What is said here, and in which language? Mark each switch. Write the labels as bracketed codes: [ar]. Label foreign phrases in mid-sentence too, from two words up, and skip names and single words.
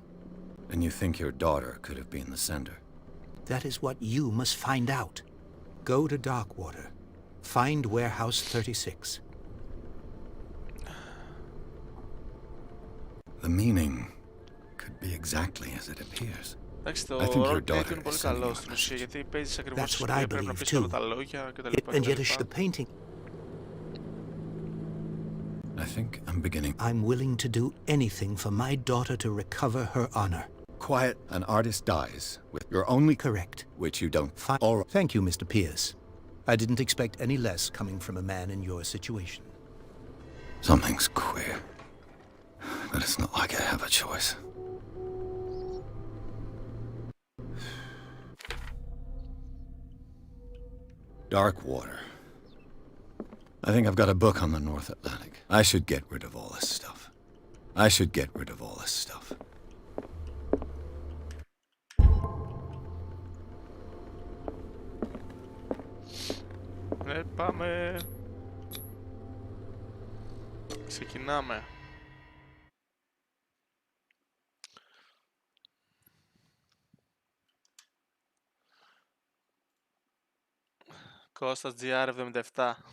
[en] And you think your daughter could have been the sender? That is what you must find out. Go to Darkwater. Find Warehouse 36. The meaning could be exactly as it appears. [el] Εντάξει, το [en] I think your [el] roleplay [en] daughter [el] του είναι πολύ [en] is sending [el] καλό [en] you a [el] στην ουσία, [en] message. [el] γιατί παίζεις ακριβώς [en] That's [el] τη [en] what I [el] ιστορία, πρέπει να [en] believe [el] πεις όλα [en] too. [el] τα λόγια κτλ. [en] And yet the painting. I think I'm beginning. I'm willing to do anything for my daughter to recover her honor. Quiet, an artist dies with your only Correct. which you don't find. All right. Thank you, Mr. Pierce. I didn't expect any less coming from a man in your situation. Something's queer. But it's not like I have a choice. Darkwater. I think I've got a book on the North Atlantic. I should get rid of all this stuff. I should get rid of all this stuff. [el] Ναι, πάμε. Ξεκινάμε. Κώστας GR77.